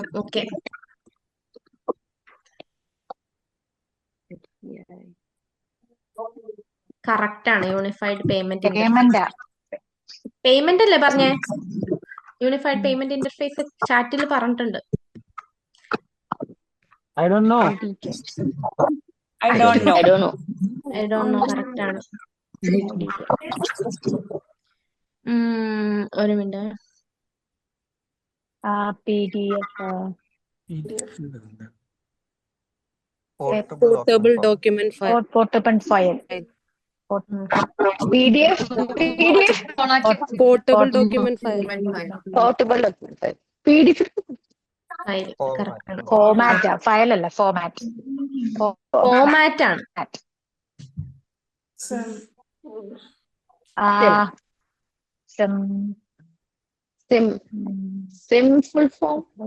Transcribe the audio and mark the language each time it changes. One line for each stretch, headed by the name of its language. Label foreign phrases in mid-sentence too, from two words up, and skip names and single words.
Malayalam: ഓക്കെ, കറക്റ്റ് ആണ്.
English: unified payment payment
Malayalam: അല്ലേ പറഞ്ഞേ?
English: unified payment interface chat പറഞ്ഞിട്ടുണ്ട്. I don't know.
Malayalam: കറക്റ്റ് ആണ്. ഒരു മിനിറ്റ്.
English: PDF Portable document file. portable file. PDF. Portable document file. PDF.
Malayalam: ഫയൽ കറക്റ്റ് ആണ്.
English: format file
Malayalam: അല്ല ഫോമാറ്റ് ഫോമാറ്റ് ആണ്. സിം
English: SIM SIM full form